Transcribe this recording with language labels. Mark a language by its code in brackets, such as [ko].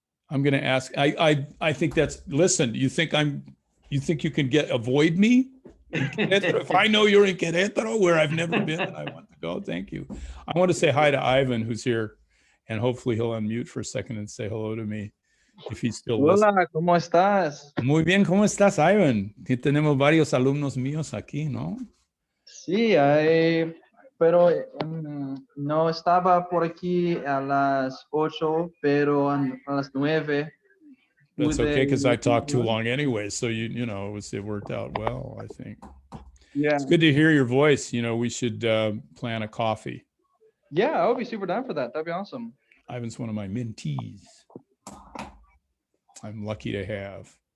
[en] I'm going to ask, I think that's, listen, you think you can avoid me? If I know you're in Querétaro, where I've never been and I want to go, thank you. I want to say hi to Ivan, who's here, and hopefully he'll unmute for a second and say hello to me if he's still listening. [es] Hola, ¿cómo estás? Muy bien, ¿cómo estás, Ivan? Aquí tenemos varios alumnos míos aquí, ¿no? Sí, pero no estaba por aquí a las 8, pero a las 9. [en] That's okay, because I talked too [es] pude- [en] long anyway. So it worked out well, I think. Yeah, It's good to hear your voice. We should plan a coffee. yeah, I would be super down for that. That'd be awesome. Ivan's one of my mentees. I'm lucky to have.